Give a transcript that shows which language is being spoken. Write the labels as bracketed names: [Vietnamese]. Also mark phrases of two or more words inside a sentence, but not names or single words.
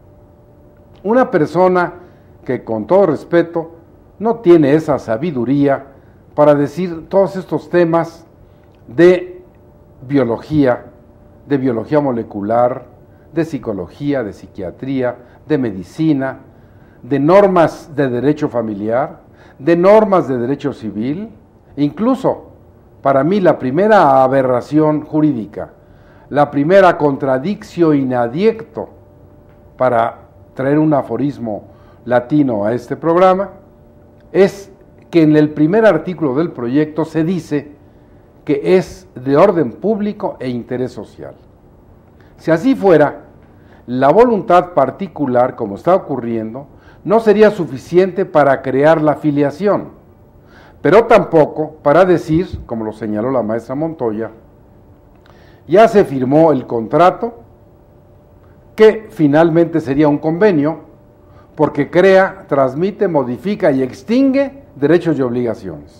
[Spanish] que, con todo respeto, no tiene esa sabiduría para decir todos estos temas de biología molecular, de psicología, de psiquiatría, de medicina, de normas de derecho familiar, de normas de derecho civil. Incluso, para mí, la primera aberración jurídica, la primera [Latin] contradictio in adiecto, [Spanish] para traer un aforismo latino a este programa, es que en el primer artículo del proyecto se dice que es de orden público e interés social. Si así fuera, la voluntad particular, como está ocurriendo, no sería suficiente para crear la filiación, pero tampoco para decir, como lo señaló la maestra Montoya, ya se firmó el contrato, que finalmente sería un convenio, porque crea, transmite, modifica y extingue derechos y obligaciones.